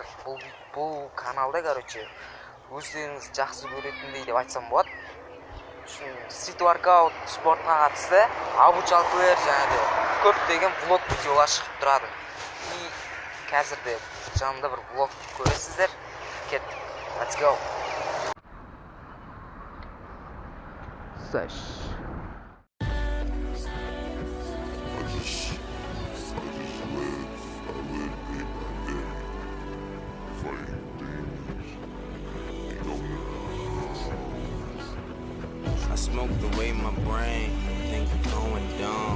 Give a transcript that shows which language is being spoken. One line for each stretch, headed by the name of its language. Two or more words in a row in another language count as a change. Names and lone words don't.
Kazakh: Бұл каналда, короче, өздеріңіз жақсы көретіндей деп айтсам болады.
English: Street workout,
Kazakh: спортқа қатысты обучалкалар және де көптеген влог видеолар шығып тұрады. И қазірде жанымда бір влог көресіздер. Кеттік.
English: Let's go. Саш. Smoked away my brain, think I'm going dumb.